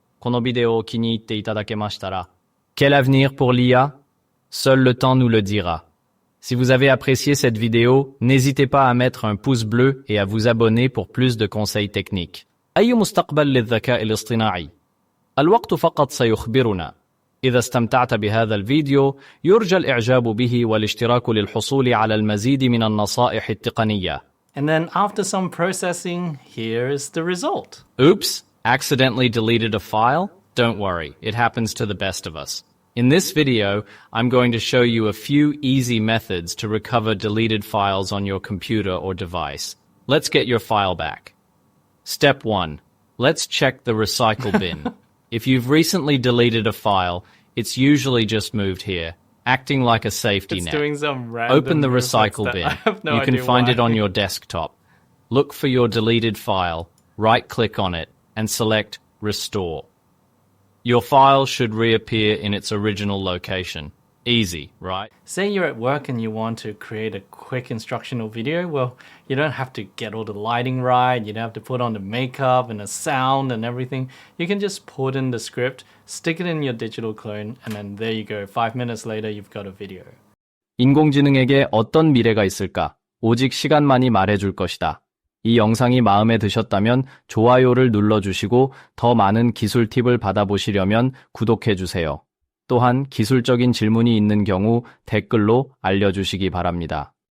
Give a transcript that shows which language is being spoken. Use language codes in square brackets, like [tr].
[ja] このビデオを気に入っていただけましたら、 [fr] Quel avenir pour l'IA? Seul le temps nous le dira. Si vous avez apprécié cette vidéo, n'hésitez pas à mettre un pouce bleu et à vous abonner pour plus de conseils techniques. [ar] أي مستقبل للذكاء الاصطناعي؟ الوقت فقط سيخبرنا. إذا استمتعت بهذا الفيديو، يرجى الإعجاب به والاشتراك للحصول على المزيد من النصائح التقنية. [en] And then after some processing, here is the result. Oops, accidentally deleted a file? Don't worry, it happens to the best of us. In this video, I'm going to show you a few easy methods to recover deleted files on your computer or device. Let's get your file back. Step 1. Let's check the recycle bin. If you've recently deleted a file, it's usually just moved here, acting like a safety net. Doing some random Open the recycle bin. You can find it on your desktop. Look for your deleted file, right-click on it, and select Restore. Your file should reappear in its original location. Easy, right? Say you're at work and you want to create a quick instructional video. Well, you don't have to get all the lighting right. You don't have to put on the makeup and the sound and everything. You can just put in the script, stick it in your digital clone, and then there you go. 5 minutes later, you've got a video. [ko] 인공지능에게 어떤 미래가 있을까? 오직 시간만이 말해줄 것이다. 이 영상이 마음에 드셨다면 좋아요를 눌러주시고 더 많은 기술 팁을 받아보시려면 구독해주세요. 또한 기술적인 질문이 있는 경우 댓글로 알려주시기 바랍니다.